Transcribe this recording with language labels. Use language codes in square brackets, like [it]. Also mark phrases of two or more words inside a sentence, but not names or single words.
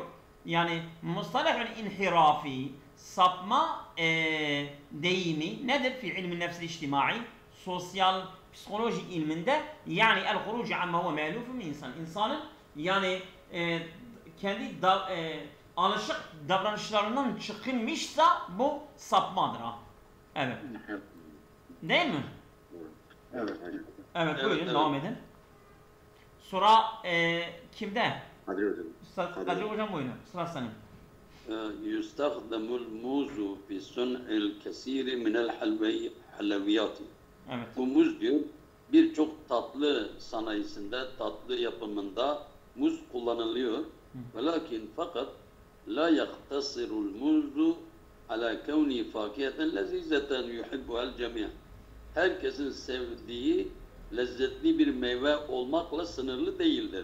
[tr] Yani [ar] مصطلح الانحراف [tr] sapma deyimi nedir [ar] في علم النفس الاجتماعي [tr] sosyal psikoloji ilminde yani [ar] الخروج عما هو مألوف من الإنسان [tr] insanın yani kendi alışık davranışlarından çıkılmışsa bu sapmadır ha. Evet. Değil mi? Evet. Evet buyurun devam edin. Sıra kimde? Kadir hocam buyurun. Sıra senin. [ar] يستخدم الموز في صنع الكثير من الحلويات. [tr] Evet. Bu muz diyor birçok tatlı sanayisinde, tatlı yapımında muz kullanılıyor. [ar] ولكن fakat لا يقتصر الموز على كونه فاكهة لذيذة يحبها الجميع'. [tr] Herkesin sevdiği lezzetli bir meyve olmakla sınırlı değildir.